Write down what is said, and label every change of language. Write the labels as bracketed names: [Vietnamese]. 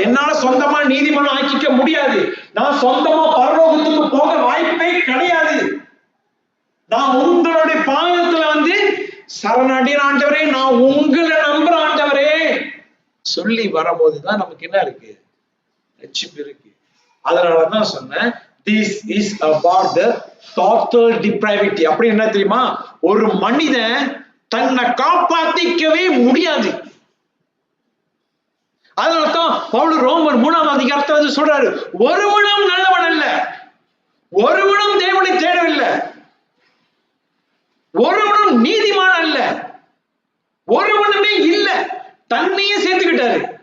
[Tamil] என்னால சொந்தமா நீதிமான் ஆக்கிக்க முடியாது. நான் சொந்தமா பரலோகத்துக்கு போக வாய்ப்பே கிடையாது. நான் உங்களுடைய பாதத்துல வந்து சரணடைகிற ஆண்டவரே, நான் உங்களை நம்புற ஆண்டவரே சொல்லி வரும்போதுதான் நமக்கு என்ன இருக்கு? ரட்சிப்பு இருக்கு. அதனாலதான் சொன்னேன், [English] this is about the total depravity. [Tamil] அப்படி என்ன தெரியுமா? ஒரு மனிதன் தன்னை காப்பாத்திக்கவே முடியாது. அதனால்தான் பவுல் ரோமர் 3ஆம் அதிகாரத்துல சொல்றாரு, ஒருவனும் நல்லவன் அல்ல, ஒருவனும் தேவனை தேடவில்லை, ஒருவனும் நீதிமான் அல்ல, ஒருவனுமே இல்ல, தன்னையே சேர்த்துக்கிட்டாரு.